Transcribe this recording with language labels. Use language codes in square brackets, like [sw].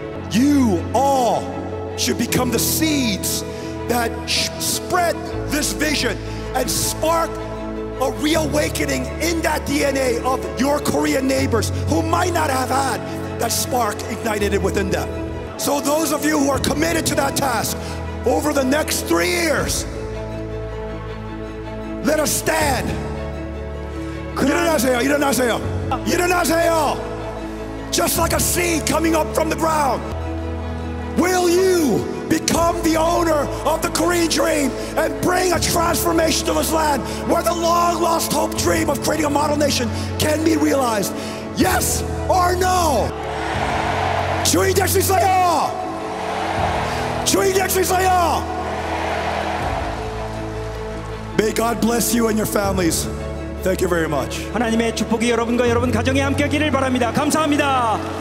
[en] You all should become the seeds that spread this vision and spark a reawakening in that DNA of your Korean neighbors who might not have had that spark ignited within them. So those of you who are committed to that task, over the next 3 years, let us stand. [ko] 일어나세요, 일어나세요, 일어나세요. [en] Just like a seed coming up from the ground. Will you become the owner of the Korean dream and bring a transformation to this land where the long lost hope dream of creating a model nation can be realized? Yes or no? [ko] 주인이 될 수 있어요. 주인이 될 수 있어요. [en] May God bless you and your families. Thank you very much. [ko] 하나님의 축복이 여러분과 여러분 가정에 함께하기를 바랍니다. 감사합니다.